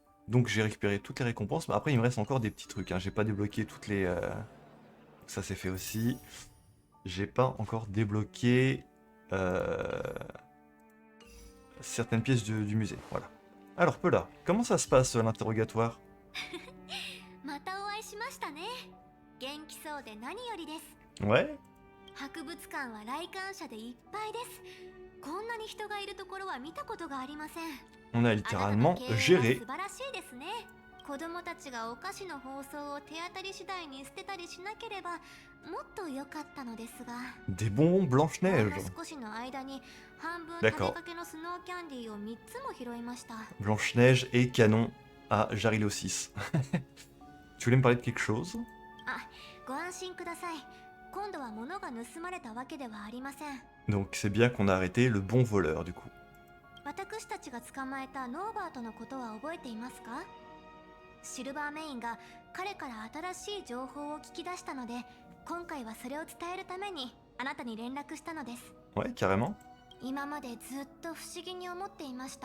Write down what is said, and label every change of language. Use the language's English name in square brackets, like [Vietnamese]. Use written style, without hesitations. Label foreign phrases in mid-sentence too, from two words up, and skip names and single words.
[French] Donc j'ai récupéré toutes les récompenses, mais après il me reste encore des petits trucs, hein. J'ai pas débloqué toutes les... Ça c'est fait aussi. J'ai pas encore débloqué euh, certaines pièces du musée, voilà. Alors Peula, comment ça se passe l'interrogatoire? [Japanese] またお会いしましたね。元気そうで何よりです。 [French] Ouais, [Japanese] 博物館は来館者でいっぱいです。こんなに人がいるところは見たことがありません。 [French] on a [Japanese] あなたの [French] littéralement [Japanese] 経営は [French] géré. [Japanese] 素晴らしいですね。子供たちがお菓子の包装を手当たり次第に捨てたりしなければもっと良かったのですが、 [French] Des bonbons [Japanese] ほん Blanche-Neige. の少しの間に半分食べ [French] D'accord. [Japanese] かけのスノーキャンディーを3つも拾いました。 [French] Blanche-Neige et Canon à Jarilo 6. Tu voulais me parler de quelque chose? [Japanese] あ、ご安心ください。今度は物が盗まれたわけではありません。 [French] Donc c'est bien qu'on a arrêté le bon voleur du coup. [Japanese] 私たちが捕まえたノーバートのことは覚えていますか？シルバーメインが彼から新しい情報を聞き出したので、今回はそれを伝えるためにあなたに連絡したのです。 [French] Ouais, carrément. [Japanese] 今までずっと不思議に思っていました。